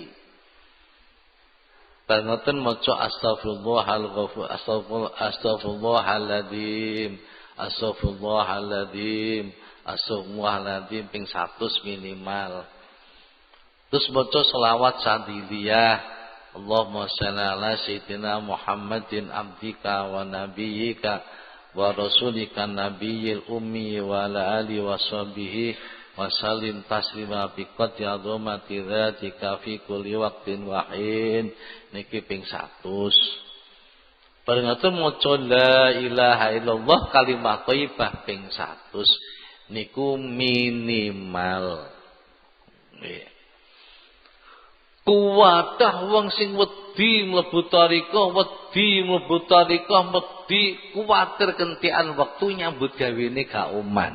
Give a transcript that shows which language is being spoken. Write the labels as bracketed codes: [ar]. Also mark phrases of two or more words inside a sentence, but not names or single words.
[jv] Bar ngoten maca astagfirullahaladzim ping 100 minimal. Terus maca selawat sadiliyah. [ar] اللهم صل على سيدنا محمد عبدك ونبيك ورسولك النبي الأمي وعلى آله وصحبه وسلم تسليما بقدر عظمة ذاتك في كل وقت وحين. [jv] Niki ping 100. Bareng maca [ar] لا إله إلا الله كلمة طيبة [jv] ping 100 niku minimal. Nggih. Kuwadah wong sing wedi mlebu tarekah, wedi kuwatir kentian wektu nyambut gawene gak oman.